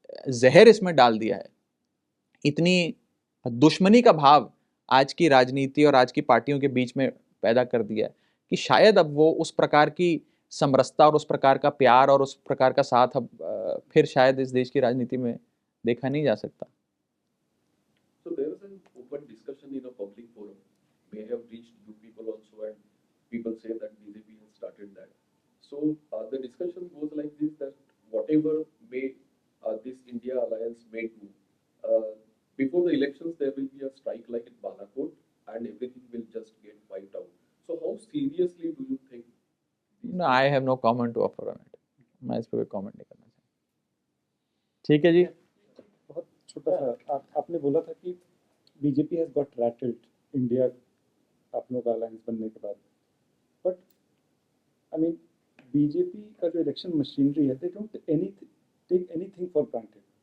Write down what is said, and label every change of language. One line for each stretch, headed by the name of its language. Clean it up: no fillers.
Hindi: जहर इसमें डाल दिया है, इतनी दुश्मनी का भाव आज की राजनीति और आज की पार्टियों के बीच में पैदा कर दिया है कि शायद अब वो उस प्रकार की समरसता और उस प्रकार का प्यार और उस प्रकार का साथ अब फिर शायद इस देश की राजनीति में देखा नहीं जा सकता।
English: So there was an open discussion in a public forum, may have reached you people also, and people say that BJP has started that. So the discussion goes like this, that whatever may this India alliance may do, before the elections there will be a strike like in Balakot and everything will just get wiped out. So how seriously do you think? No, I have no comment to offer on it.
Hindi: मैं इस पर कोई comment नहीं करना चाहता। ठीक है जी। बहुत छोटा सा आपने बोला था कि BJP
English: has got rattled
Hindi: India आप लोग का अलायंस बनने के बाद,
English: but I mean
Hindi: बीजेपी का जो इलेक्शन मशीनरी है,
English: They don't take anything for granted.